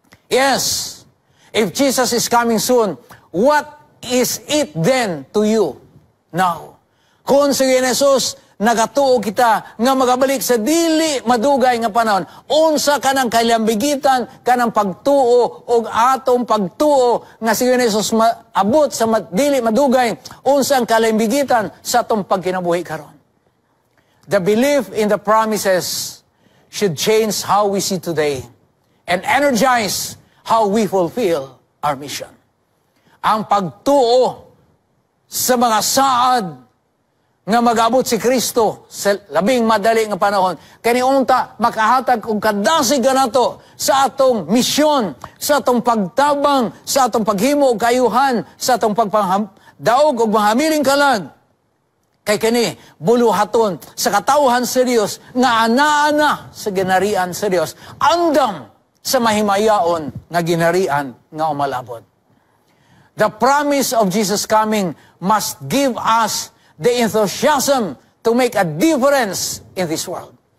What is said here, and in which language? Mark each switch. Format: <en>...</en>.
<en>Yes, if Jesus is coming soon, what is it then to you now?</en> <ceb>Kung si Jesus nagatuo kita nga magabalik sa dili madugay nga panahon, unsa kanang kalambigitan kanang pagtuo o atong pagtuo nga si Jesus abot sa dili madugay, unsa ang kalambigitan sa atong pagkinabuhi karon.</ceb> <en>The belief in the promises should change how we see today and energize how we fulfill our mission.</en> <ceb>Ang pagtuo sa mga saad nga mag-abot si Kristo sa labing madali nga panahon, kaniunta makahatag og kadasig nato sa atong misyon, sa atong pagtabang, sa atong paghimo og kayuhan, sa atong pagpangdaog og mahamiling kalag. Kay kini buluhaton sa katawhan sa Dios nga ana-ana sa ginarian sa Dios, andam sa mahimayaon nga ginarian nga umalabot.</ceb> <en>The promise of Jesus coming must give us the enthusiasm to make a difference in this world.</en>